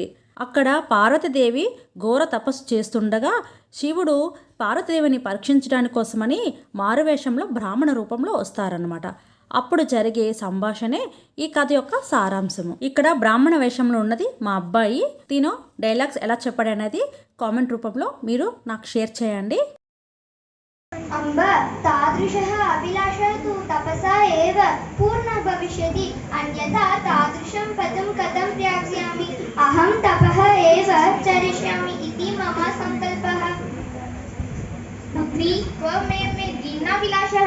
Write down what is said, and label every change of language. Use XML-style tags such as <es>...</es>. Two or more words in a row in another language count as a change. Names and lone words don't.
<te>అక్కడ పార్వతీదేవి ఘోర తపస్సు చేస్తుండగా శివుడు పార్వతీదేవిని పరీక్షించడానికి కోసమని మారువేషంలో బ్రాహ్మణ రూపంలో వస్తారనమాట. అప్పుడు జరిగే సంభాషణే ఈ కథ యొక్క సారాంశము. ఇక్కడ బ్రాహ్మణ వేషంలో ఉన్నది మా అబ్బాయి. తిను డైలాగ్స్ ఎలా చెప్పాడనేది కామెంట్ రూపంలో మీరు నాకు షేర్ చేయండి.</te> <sa>अम्ब तादृशः अभिलाषः तु तपसा एव पूर्णः भविष्यति, अन्यथा तादृशं पदं कथं प्राप्स्यामि? अहं तपः एव चरिष्यामि इति मम सङ्कल्पः. पुत्री, त्वमेव मे दीनाभिलाषः.</sa>